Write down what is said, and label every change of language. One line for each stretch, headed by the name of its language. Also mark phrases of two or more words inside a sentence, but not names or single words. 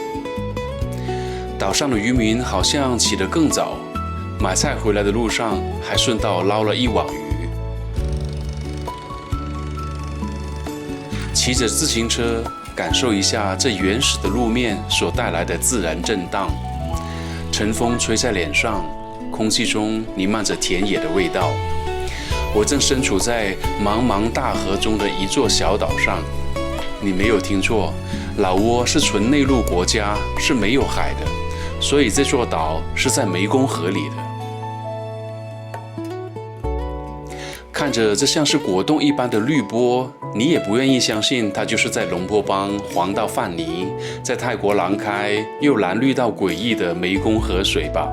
Chinese: 島上的漁民好像起得更早，買菜回來的路上還順道撈了1網魚。騎着自行車，感受一下這原始的路面所帶來的自然震盪，晨風吹在臉上，空氣中彌漫着田野的味道。我正身處在茫茫大河中的一座小島上，你沒有聽錯，老挝是純內陸國家，是沒有海的，所以這座島是在湄公河裡的。看着這像是果凍一般的綠波，你也不願意相信它就是在龍坡邦黃到泛泥，在泰國朗開又藍綠到詭異的湄公河水吧。